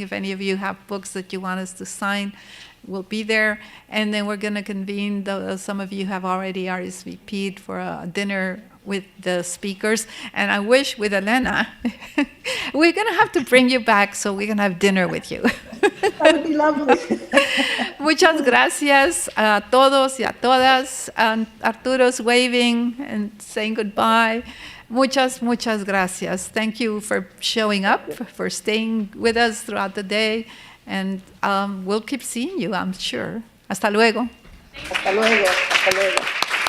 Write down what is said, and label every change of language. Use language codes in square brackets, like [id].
[en] If any of you have books that you want us to sign, we'll be there. And then we're going to convene, some of you have already RSVP'd for a dinner with the speakers. And I wish with Helena, we're going to have to bring you back so we can have dinner with you. That would be lovely. [es] Muchas gracias a todos y a todas. [en] And Arturo's waving and saying goodbye. [es] Muchas gracias. [en] Thank you for showing up, for staying with us throughout the day. And we'll keep seeing you, I'm sure. [es] Hasta luego. Hasta luego. Hasta luego.